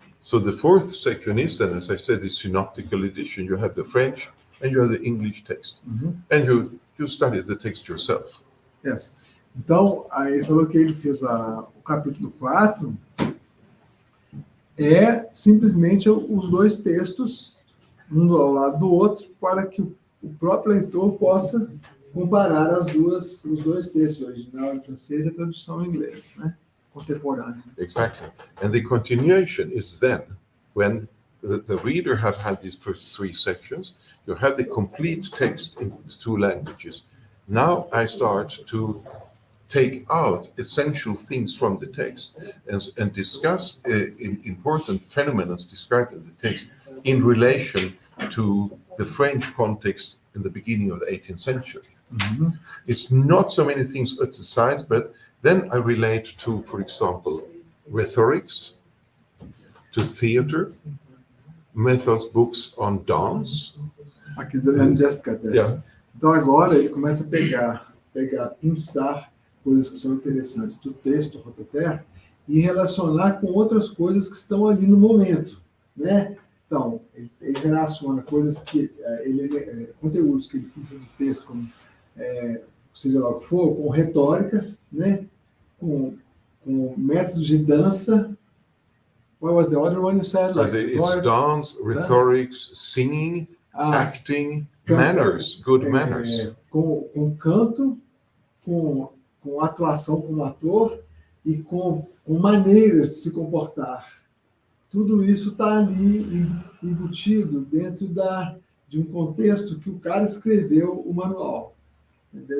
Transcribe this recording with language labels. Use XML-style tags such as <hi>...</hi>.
<en>So the 4th section is then, as I said, the synoptical edition. You have the French and you have the English text. And you study the text yourself. Yes.</en> <pt>Então, aí ele falou que ele fez o capítulo 4, é simplesmente os 2 textos, um ao lado do outro, para que o próprio leitor possa comparar os 2 textos, o original em francês e a tradução em inglês, né? Contemporânea.</pt> <en>Exactly. And the continuation is then, when the reader have had these first 3 sections, you have the complete text in 2 languages. Now I start to take out essential things from the text and discuss important phenomena described in the text in relation to the French context in the beginning of the 18th century. It's not so many things at the sides, but then I relate to, for example, rhetorics, to theater, methods, books on dance.</en> <pt>Aqui da Jessica Tess.</pt> <en>Yeah.</en> <pt>Então agora ele começa a pensar coisas que são interessantes do texto do Hotteterre e relacionar com outras coisas que estão ali no momento, né? Então, ele relaciona coisas que conteúdos que ele pensa no texto, como seja lá o que for, com retórica, né? Com métodos de dança,</pt> <en>what was the other one you said? Like It's dance, rhetorics, singing, acting, manners, good manners.</en> <pt>Com canto, com atuação como ator e com maneiras de se comportar. Tudo isso está ali embutido dentro de um contexto que o cara escreveu o manual. Entendeu?</pt>